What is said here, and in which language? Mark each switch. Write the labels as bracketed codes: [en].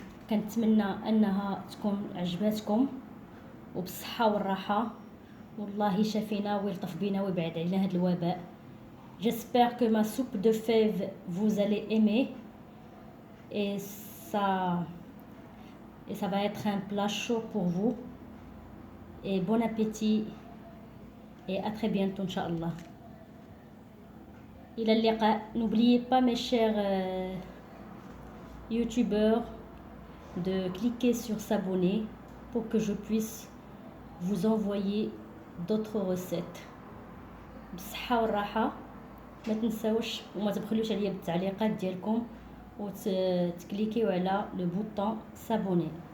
[ar] كنتمنى انها تكون عجباتكم وبالصحه والراحه، والله شافينا ويلطف بينا ويبعد علينا هذا الوباء. [fr] J'espère que ma soupe de fèves vous allez aimer et ça va être un plat chaud pour vous. Et bon appétit et à très bientôt Inch'Allah. [ar] إلى اللقاء. [fr] N'oubliez pas mes chers youtubeurs de cliquer sur s'abonner pour que je puisse vous envoyer d'autres recettes. [ar] بالصحة والراحة. ما تنساوش وما تبخلوش عليا بالتعليقات ديالكم وتكليكيو على [fr] لو بوطون سابوني.